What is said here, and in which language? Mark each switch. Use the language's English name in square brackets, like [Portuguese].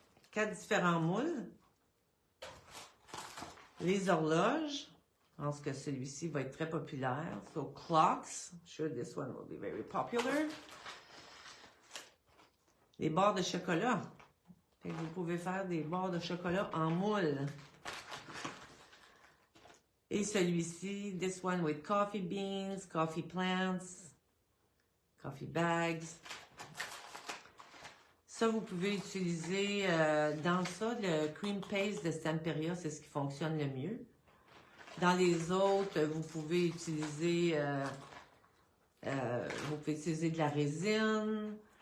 [French] 4 différents moules. Les horloges. Je pense que celui-ci va être très populaire. [English] So, clocks. I'm sure this one will be very popular. [French] Les barres de chocolat. Vous pouvez faire des barres de chocolat en moule. Et celui-ci, [English] this one with coffee beans, coffee plants, coffee bags. [French] Ça, vous pouvez utiliser dans ça, le cream paste de Stamperia, c'est ce qui fonctionne le mieux. Dans les autres, vous pouvez utiliser de la résine.